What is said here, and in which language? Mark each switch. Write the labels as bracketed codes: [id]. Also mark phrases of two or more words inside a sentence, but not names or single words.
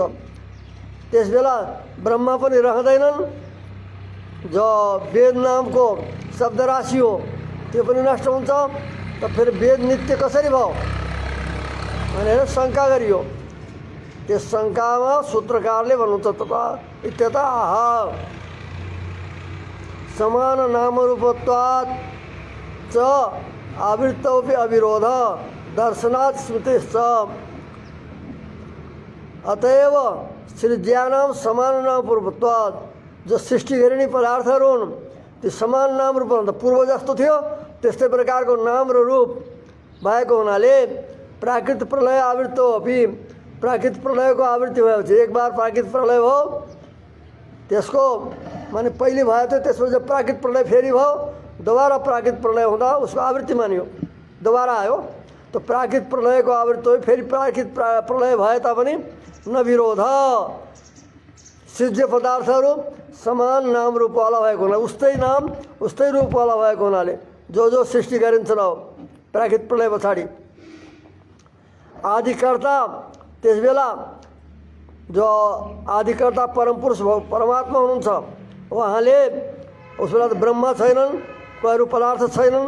[ne] त्यसबेला ब्रह्मा पनि रहँदैनन्। जो वेद नामको शब्द राशि हो त्यो पनि नष्ट हुन्छ। त फेरि वेद नित्य कसरी भयो भनेर शङ्का गरियो। त्यस शङ्कामा सूत्रकारले भन्नुहुन्छ [sa] तथा इत्यतः आह समान नामरूपत्वात् च आवृत्तोपि अविरोध दर्शनात् स्मृतिश्च। अतएव सृज्यानाम समान नामरूपत्वात्, [ne] जो सृष्टि गरिने पदार्थहरू हुन् त्यो समान नाम रूप भन्दा पूर्व जस्तो थियो त्यस्तै प्रकारको नाम र रूप भएको हुनाले प्राकृतिक प्रलय [sa] आवृत्त अपि, [ne] प्राकृतिक प्रलयको आवृत्ति भएपछि एक बार प्राकृतिक प्रलय भयो त्यसको माने पहिले भयो थियो, त्यसपछि जब प्राकृतिक प्रलय फेरि भयो दोबारा प्राकृतिक प्रलय हुँदा उसको आवृत्ति मानियो, दोबारा आयो। त प्राकृतिक प्रलयको आवृत्ति हो। फेरि प्राकृतिक प्रलय भए तापनि नविरोध, सृज्य पदार्थहरू समान नाम रूपवाला भएको हुनाले, उस्तै नाम उस्तै रूपवाला भएको हुनाले जो सृष्टि गरिन्छन् अब प्राकृतिक प्रलय पछाडि आदिकर्ता, त्यसबेला जो आदिकर्ता परमपुरुष परमात्मा हुनुहुन्छ उहाँले उसबेला त ब्रह्मा छैनन्, कोही अरू पदार्थ छैनन्।